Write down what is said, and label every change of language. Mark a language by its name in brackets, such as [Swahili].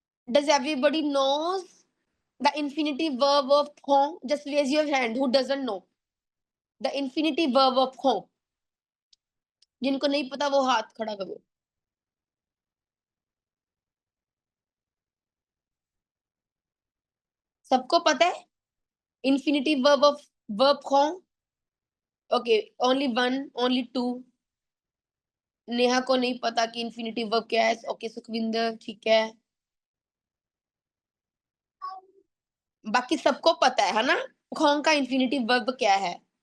[English] Does everybody knows the infinitive verb of prend? Just raise your hand. Who doesn't know? The infinitive verb of prend. [Hindi] जिनको नहीं पता वो हाथ खड़ा करो. सबको पता है? [English] Infinitive verb of verb prend. Okay, only one, only two. [Hindi] Neha को नहीं पता कि इंफिनिटिव वर्ब क्या है. ओके सुखविंदर, ठीक है. बाकी सबको पता है ना खों का इंफिनिटिव वर्ब क्या है.